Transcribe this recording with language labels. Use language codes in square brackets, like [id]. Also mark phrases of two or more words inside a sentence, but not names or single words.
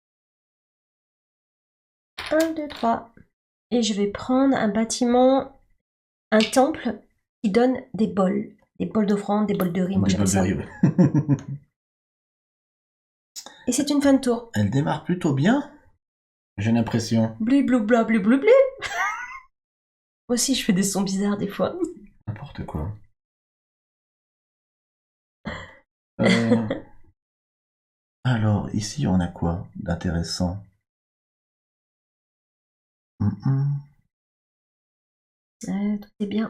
[fr] 1, 2, 3. Et je vais prendre un bâtiment, un temple qui donne des bols. Des bols d'offrande, des bols de riz. Moi, j'appelle ça. Ouais. Et c'est une fin de tour. Elle démarre plutôt bien, j'ai l'impression. Blu, blu, bla, blu, blu, blu. Moi aussi, je fais des sons bizarres des fois. N'importe quoi. Alors, ici, on a quoi d'intéressant? Tout est bien.